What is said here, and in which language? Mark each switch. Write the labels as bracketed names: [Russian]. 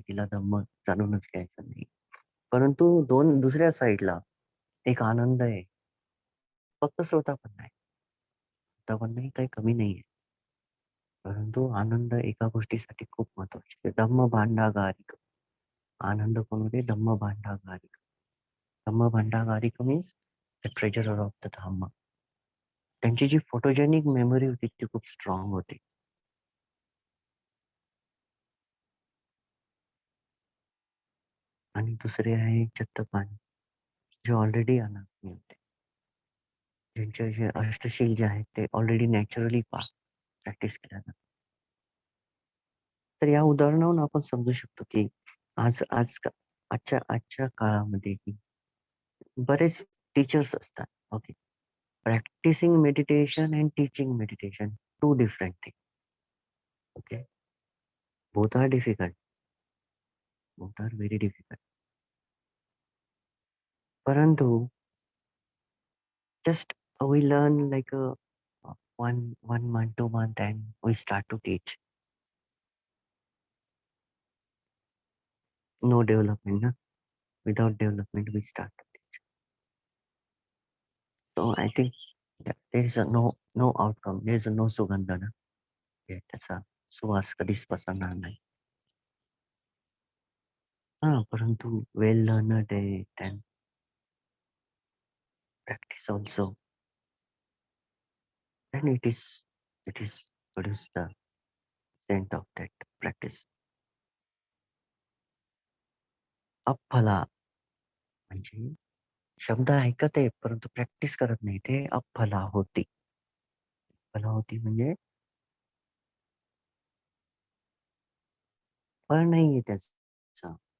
[Marathi] तिला धम्म जाणूनच घ्यायचं नाही. परंतु 2 दुसऱ्या साइडला एक आनंद आहे. फक्त श्रोता पण नाही. श्रोता पण नाही, काही कमी नाहीये. परंतु आनंद एका गोष्टीसाठी खूप महत्वाचे आहे. धम्म भांडागारिक. आनंद कोणते? धम्म भांडागारिक. [English] Dhamma Bhandagarika means the treasurer of the Dhamma. [Marathi] त्यांची जी फोटोजेनिक मेमरी होती ती खूप स्ट्रॉंग होती. आणि दुसरे आहे चत्तपाणी, जे ऑलरेडी अनात्मी होते. ज्यांचे जे अष्टशील जे आहेत ते ऑलरेडी नॅचरली प्रॅक्टिस केल्या जातात. तर या उदाहरणावरून आपण समजू शकतो, की आज आज आजच्या काळामध्ये की बरेच टीचर्स असतात. Okay. [English] Practising meditation and teaching meditation 2 different thing. Okay. Both are difficult. Both are very difficult. परंतु just we learn like one month, 2 month, and we start to teach. No development, na? Without development, we start to teach. So I think that there is a no outcome. There is a no sugandha, na? [Marathi] त्याचा सुवास कधीच पसरणार नाही. [English] परंतु well learned and practice also, then it is produce the scent of that practice. [Marathi] अफला म्हणजे शब्द ऐकत आहे, परंतु प्रॅक्टिस करत नाही. ते अफला होती. अफला होती म्हणजे फळ नाहीये त्याचं.